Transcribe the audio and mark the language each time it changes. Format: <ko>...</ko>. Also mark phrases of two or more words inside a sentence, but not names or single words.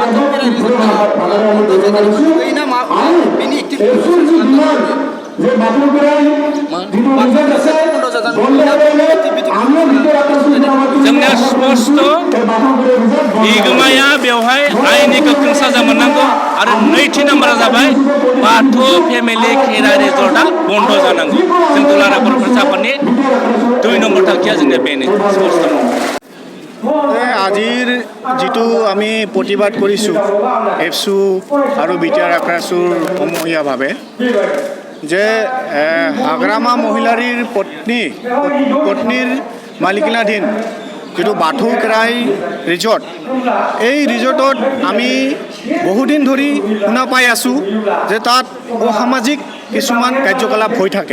<brx>जोंनिया स्पष्ट बिगोमाया बेवहाय आयेननि गोख्रों साजा मोननांगौ। आरो नैथि नाम्बारा जाबाय बाथौ फेमिलि खेराइ रेजर्टआ बन्द जानांगौ। जों दुलाराय बर' फरायसा आफादनि 2 নম্বৰ थांखिया जोंनिया बेनो स्पष्ट।</brx> <as>আজিৰ যিটো আমি প্ৰতিবাদ কৰিছোঁ এফচু আৰু বিটিআৰ আক্ৰাছুৰ সমূহীয়াভাৱে যে হাগ্ৰামা মহিলাৰীৰ পত্নীৰ মালিকানাধীন যিটো বাথৌ খেৰাই ৰিজৰ্ট, এই ৰিজৰ্টত আমি বহুদিন ধৰি শুনা পাই আছোঁ যে তাত অসামাজিক কিছুমান কাৰ্যকলাপ হৈ থাকে।</as>